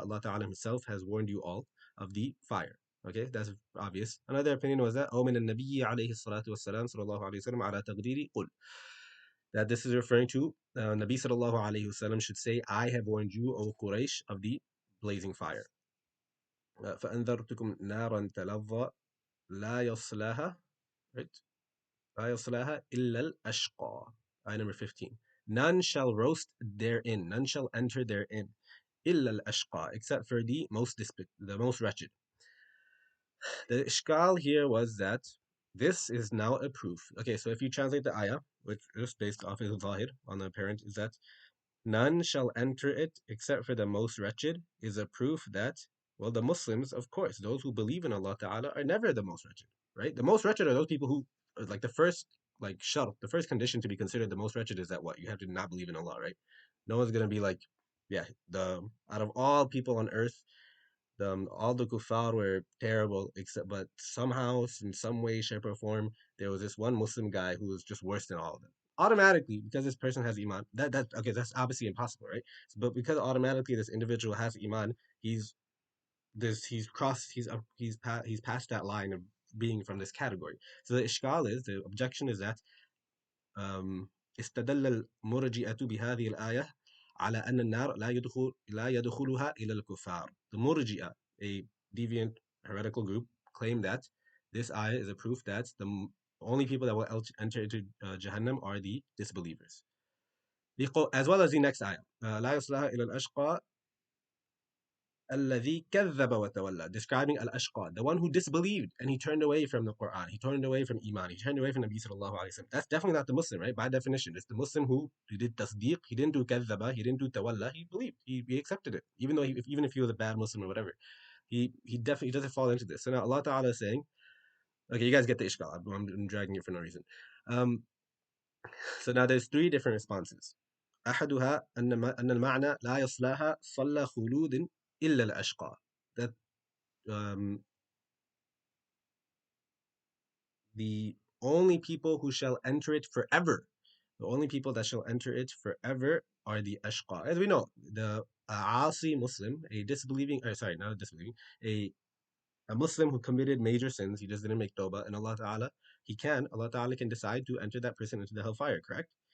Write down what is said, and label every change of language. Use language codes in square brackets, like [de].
[en] Allah Ta'ala himself has warned you all of the fire. Okay, that's obvious. Another opinion was that [ar] من النبي عليه الصلاة والسلام صلى الله عليه وسلم على تقديري قل, [en] that this is referring to Nabi sallallahu alayhi wasallam should say, I have warned you, O Quraysh, of the blazing fire. [ar] فأنذرتكم نارا تلظى لا يصلاها, right? لا يصلاها إلا الأشقى. [en] Ayah number 15. None shall roast therein, none shall enter therein, [ar] إلا الأشقى, [en] except for the most wretched. The ishkal here was that this is now a proof. Okay, so if you translate the ayah, which is based off of zahir on the apparent, is that none shall enter it except for the most wretched, is a proof that, well, the Muslims, of course, those who believe in Allah Ta'ala are never the most wretched, right? The most wretched are those people who, like the first, like shart, the first condition to be considered the most wretched is that what? You have to not believe in Allah, right? No one's going to be like, yeah, out of all people on earth, All the kuffar were terrible, except but somehow, in some way, shape, or form, there was this one Muslim guy who was just worse than all of them. Automatically, because this person has iman, that okay, that's obviously impossible, right? But because automatically this individual has iman, he's he's crossed, he's passed that line of being from this category. So the objection is that um, [ar] استدل المرجئة بهذه الآية على أن النار لا يدخلها إلا الكفار. [en] The Murji'ah, a deviant heretical group, claim that this ayah is a proof that the only people that will enter into Jahannam are the disbelievers. As well as the next ayah, [ar] لا يصلها إلى الأشقى الذي كذب وتولى, [en] describing al-ashqa, the one who disbelieved and he turned away from the Quran, he turned away from Iman, he turned away from Nabi sallallahu alayhi wa sallam. That's definitely not the Muslim, right? By definition, it's the Muslim who did tasdeeq, he didn't do kadhaba, he didn't do tawalla, he believed, he accepted it, even though even if he was a bad Muslim or whatever, he definitely doesn't fall into this. So now Allah Ta'ala is saying, okay, you guys get the ishkal. I'm dragging it for no reason. Um, so now there's three different responses. [ar] أحدها أن المعنى لا يصلها صلى خلود إلا الأشقى. [en] That um, the only people who shall enter it forever, the only people that shall enter it forever are the ashqa. As we know, the asi Muslim, a disbelieving, or sorry, not a disbelieving, a Muslim who committed major sins, he just didn't make tawbah, and Allah Ta'ala can decide to enter that person into the hellfire, correct?